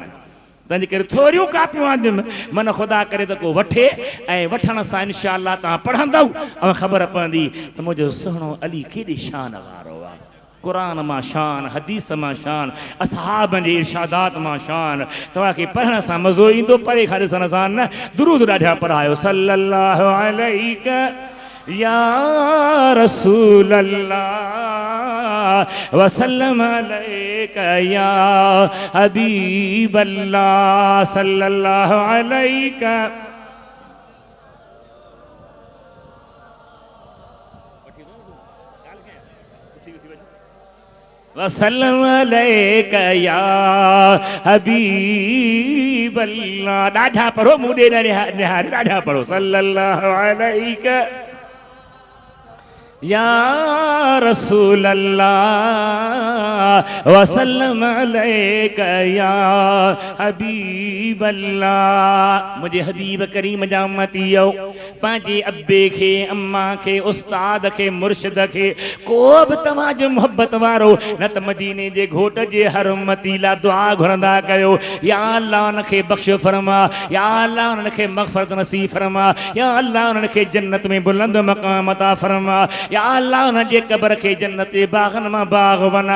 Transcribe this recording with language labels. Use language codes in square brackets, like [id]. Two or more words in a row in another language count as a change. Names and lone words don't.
[sd] तंहिंजे करे थोरियूं कापियूं आंदियूं मन ख़ुदा करे त को वठे, ऐं वठण सां [ar] إن شاء الله [sd] तव्हां पढ़ंदव ऐं ख़बर पवंदी त मुंहिंजो सुहिणो अली केॾी शान वारो आहे। क़ुरान मां शान, हदीस मां शान, असहाबनि जे इरशादात मां शान। तव्हांखे पढ़ण सां मज़ो ईंदो, परे खां ॾिसण सां न। दुरूद ॾाढा पढ़ायो, [ar] صلى الله عليك يا رسول الله وسلم عليك يا حبيب الله صلى الله عليك. وسلم عليك يا حبيب الله. [sd] ॾाढा पढ़ो, मुंडे निहारे ॾाढा पढ़ो, [ar] صلى الله عليك يا رسول الله وسلم عليك يا حبيب الله. [sd] मुझे हबीब करीम जा उम्मतीयो, पंहिंजे अब्बे खे, अम्मा खे, उस्ताद खे, मुर्शिद खे, को बि तव्हांजो मोहब्बत वारो न त मदीने जे घोट जे हर उम्मती लाइ दुआ घुरंदा कयो, [ar] يا الله [sd] उनखे बख़्श फरमा, [ar] يا الله [sd] उनखे मग़फ़िरत नसीब फरमा, [ar] يا الله [sd] उनखे जन्नत में बुलंद मक़ाम अता फरमा, [ar] يا الله [sd] उन जे क़ब्र खे जन्नत जे बाग़नि मां बाग़ बना।